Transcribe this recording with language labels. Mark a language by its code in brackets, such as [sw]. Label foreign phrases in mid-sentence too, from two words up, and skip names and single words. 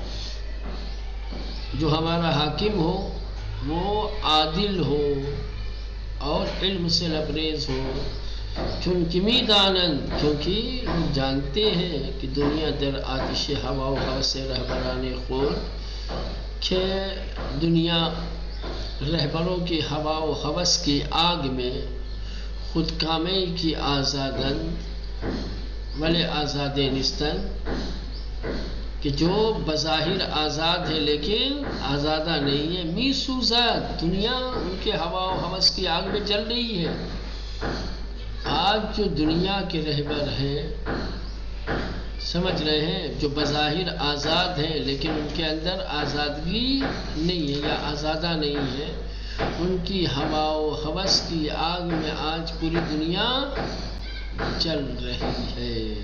[ur] جو ہمارا حاکم ہو وہ عادل ہو اور علم سے لبریز ہو، چونکہ میدانند، کیونکہ ہم جانتے ہیں کہ [fa] دنیا در آتش ہوا و ہوس رہبران خود، [ur] کہ دنیا رہبروں کی ہوا و ہوس کی آگ میں خود کامی کی [fa] آزادند ولی آزاد نیستن، [ur] کہ جو بظاہر آزاد ہے لیکن آزادہ نہیں ہے۔ [fa] می سوزد، [ur] دنیا ان کے ہوا و ہوس کی آگ میں جل رہی ہے۔ آج جو دنیا کے رہبر ہیں، سمجھ رہے ہیں، جو بظاہر آزاد ہیں لیکن ان کے اندر آزادگی نہیں ہے یا آزادہ نہیں ہے، ان کی ہوا و ہوس کی آگ میں آج پوری دنیا چل رہی ہے۔